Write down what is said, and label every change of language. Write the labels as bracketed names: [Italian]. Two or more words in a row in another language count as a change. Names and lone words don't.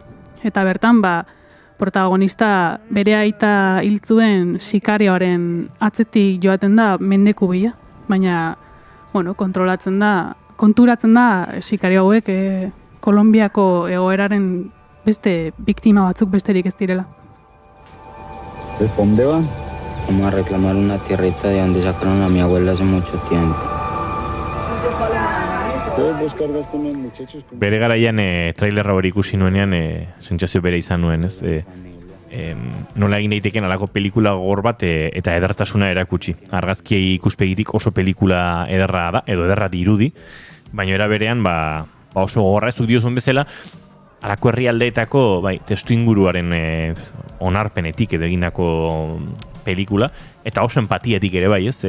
[Basque] Eta bertan, protagonista bere aita hiltzuen sikarioaren atzetik joaten da mendeku bila, baina, konturatzen da sikario hauek Kolonbiako egoeraren beste biktima batzuk besterik ez direla. [Spanish] ¿Dónde van? Vamos a reclamar una tierrita de donde sacaron a mi abuela hace mucho tiempo. [Basque] Bere garaian trailerra hori ikusi nuenean sentsazio bere izan nuen, ez? Nola egin daiteken alako pelikula gogor bat eta edertasuna erakutsi. Argazkiei ikuspegitik oso pelikula ederra da, edo ederra dirudi, baina era berean oso gogorra ezuk diozun bezala, alako herrialdeetako testu inguruaren onarpenetik edo egindako pelikula, eta oso empatietik ere bai, ez?